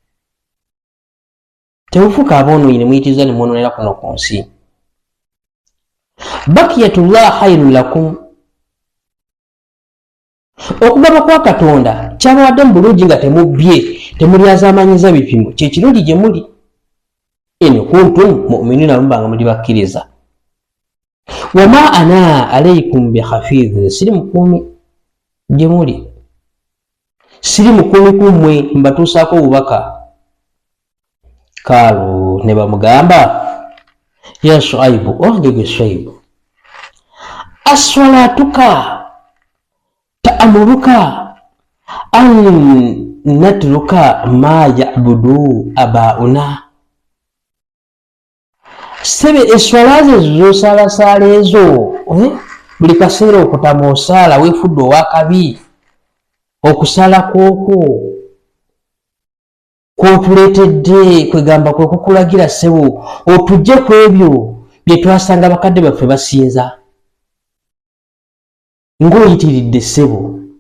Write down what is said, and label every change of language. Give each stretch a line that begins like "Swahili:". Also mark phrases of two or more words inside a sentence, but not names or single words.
Ganda: Temufuuka aboonoonyi ne muyitiriza ne mwonoonera kuno ku nsi.
Arabic: بقية الله خير لكم,
Ganda: okugaba kwa Katonda kyabawadde mu bulungi nga temubbye, temulyazaamaanyiza bipimo, kye kirungi gye muli.
Arabic: إن كنتم مؤمنين,
Ganda: mubanga muli bakkiriza.
Arabic: وما أنا عليكم بحفيظ,
Ganda: siri mukuumi gye muli, siri mukuumi kummwe mbatuusaako obubaka. Kaalu ne bamugamba
Arabic: يا شعيب,
Ganda: ogege Shuaibu,
Arabic: أصلاتك تأمرك أن نترك ما يعبد آباؤنا.
Ganda: Sebe eswala ze z'osaalasala ezo buli kaseera okutama osaala weefudde owakabi, okusala kwokwo kwotuleetedde kwegamba kwe kukulagira ssebo otujje ku ebyo bye twasanga bakadde baffe basinza, ng'oyitiridde ssebo.